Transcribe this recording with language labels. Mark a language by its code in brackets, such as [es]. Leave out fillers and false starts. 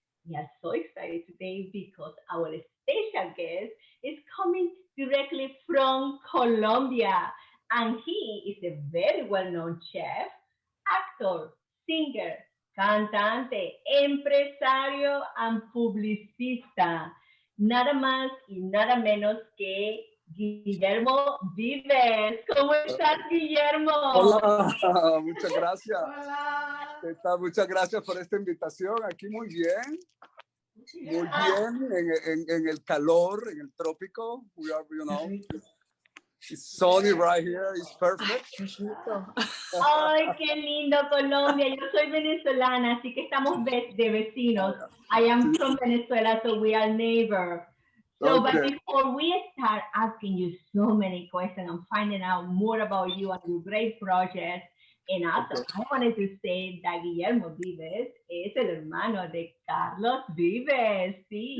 [en] We are so excited today because our special guest is coming directly from Colombia, and he is a very well known chef, actor, singer, [es] cantante, empresario [en] and publicista. [es] Nada más y nada menos que Guillermo Vives. ¿Cómo estás, Guillermo? Hola, muchas gracias. Hola. ¿Qué tal? Muchas gracias por esta invitación. Aquí muy bien en el calor, en el trópico. [en] We are, it's sunny right here. It's perfect. [es] Ay, qué lindo Colombia. Yo soy venezolana, así que estamos de vecinos. [en] I am from Venezuela, so we are neighbors. So, but Okay. before we start asking you so many questions and finding out more about you and your great projects, and also I wanted to say that Guillermo Vives [es] es el hermano de Carlos Vives, sí.